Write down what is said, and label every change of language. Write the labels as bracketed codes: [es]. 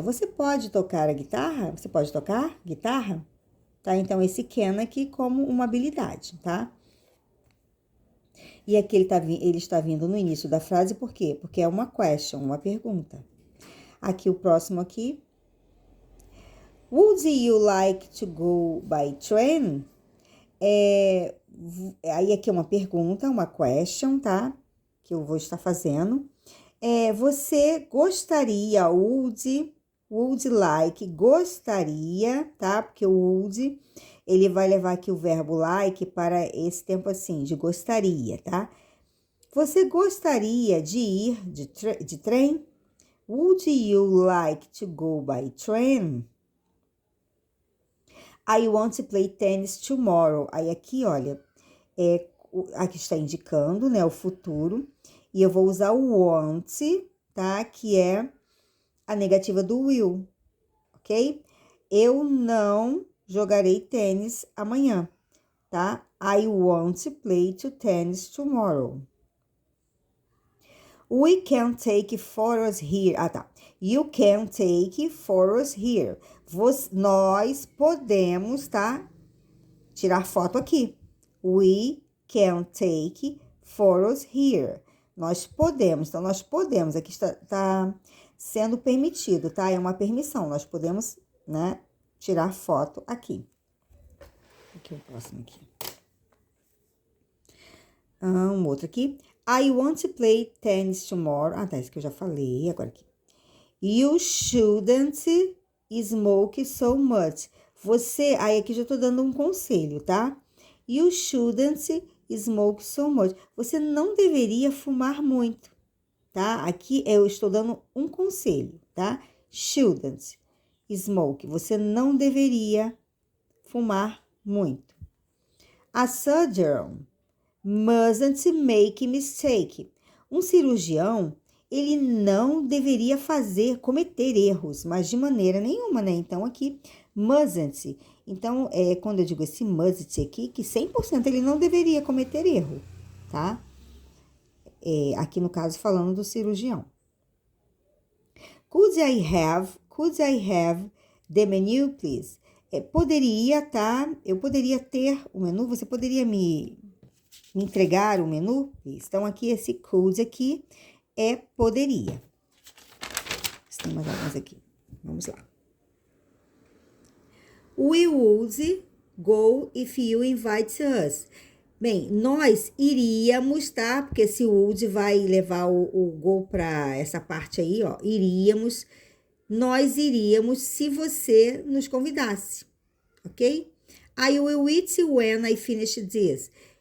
[pt] Você pode tocar a guitarra? Você pode tocar guitarra? Tá? Então, esse can aqui como uma habilidade, tá? E aqui ele está vindo no início da frase, por quê? Porque é uma question, uma pergunta. Aqui o próximo aqui. [en] Would you like to go by train? [pt] Aí aqui é uma pergunta, uma question, tá? Que eu vou estar fazendo. Você gostaria, would like, gostaria, tá? Porque o would, ele vai levar aqui o verbo like para esse tempo assim, de gostaria, tá? Você gostaria de ir de trem? [en] Would you like to go by train? I want to play tennis tomorrow. [pt] Aí aqui, olha, aqui está indicando, né, o futuro. E eu vou usar o want, tá? Que é a negativa do will, ok? Eu não jogarei tênis amanhã, tá? [en] I want to play tennis tomorrow. We can take photos here. Ah, tá. You can take photos here. [pt] Nós podemos, tá? Tirar foto aqui. [en] We can take photos here. [pt] Nós podemos, então nós podemos, aqui está sendo permitido, tá? É uma permissão, nós podemos, né, tirar foto aqui. Aqui o próximo aqui. Um outro aqui. I want to play tennis tomorrow. Ah, tá, isso que eu já falei, agora aqui. You shouldn't [en] smoke so much. [pt] Você, aí aqui já tô dando um conselho, tá? [en] You shouldn't smoke so much. [pt] Você não deveria fumar muito, tá? Aqui eu estou dando um conselho, tá? Shouldn't smoke. Você não deveria fumar muito. [en] A surgeon mustn't make mistake. [pt] Um cirurgião, ele não deveria cometer erros, mas de maneira nenhuma, né? Então, aqui, mustn't. Então, quando eu digo esse must aqui, que 100% ele não deveria cometer erro, tá? Aqui no caso, falando do cirurgião. [en] Could I have the menu, please? [pt] Poderia, tá? Eu poderia ter o menu, você poderia me entregar o menu? Então, aqui, esse could aqui poderia. Tem mais algumas aqui. Vamos lá. [en] We would go if you invite us. [pt] Bem, nós iríamos, tá? Porque esse would vai levar o go para essa parte aí, ó. Nós iríamos se você nos convidasse, ok? [en] I will eat when I finish this.